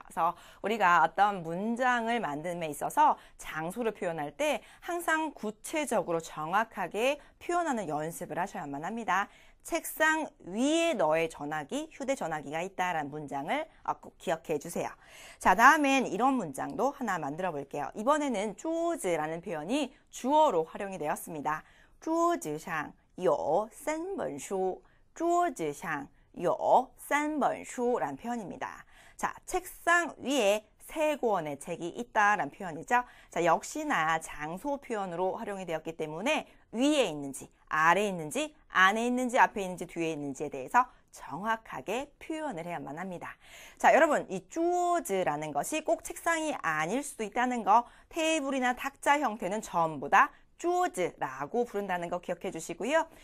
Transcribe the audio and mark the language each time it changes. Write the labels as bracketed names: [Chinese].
[Korean] 그래서 우리가 어떤 문장을 만듦에 있어서 장소를 표현할 때 항상 구체적으로 정확하게 표현하는 연습을 하셔야만 합니다. 책상 위에 너의 전화기, 휴대전화기가 있다라는 문장을 꼭 기억해 주세요. 자, 다음엔 이런 문장도 하나 만들어 볼게요. 이번에는 桌子라는 표현이 주어로 활용이 되었습니다. [Chinese] 桌子上有三本书桌子上有三本书 [Korean] 라는 표현입니다. 자, 책상 위에 3권의 책이 있다라는 표현이죠. 자, 역시나 장소 표현으로 활용이 되었기 때문에 위에 있는지, 아래에 있는지, 안에 있는지, 앞에 있는지, 뒤에 있는지에 대해서 정확하게 표현을 해야만 합니다. 자, 여러분, 이 桌子라는 것이 꼭 책상이 아닐 수도 있다는 거, 테이블이나 탁자 형태는 전부 다 桌子라고 부른다는 거 기억해 주시고요.